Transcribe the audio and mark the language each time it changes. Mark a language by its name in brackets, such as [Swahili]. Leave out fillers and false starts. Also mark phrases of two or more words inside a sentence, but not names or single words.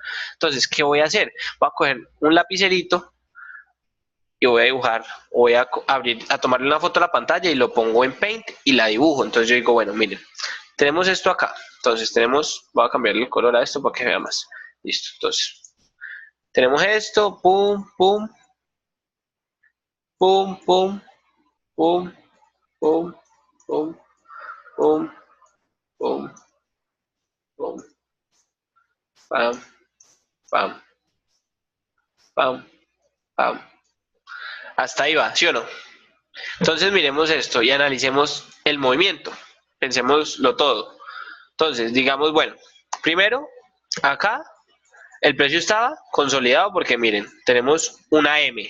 [Spanish] Entonces, ¿qué voy a hacer? Voy a coger un lapicerito y voy a dibujar, voy a abrir, a tomarle una foto a la pantalla y lo pongo en Paint y la dibujo. Entonces yo digo, bueno, miren, tenemos esto acá. Entonces tenemos, voy a cambiarle el color a esto para que vea más. Listo, entonces tenemos esto, pum, pum, pum, pum, pum, pum, pum, pum, pum, pum, pam, pam, pam, pam. Hasta ahí va, ¿sí o no? Entonces miremos esto y analicemos el movimiento. Pensémoslo todo. Entonces, digamos, bueno, primero, acá El precio estaba consolidado porque miren, tenemos una M.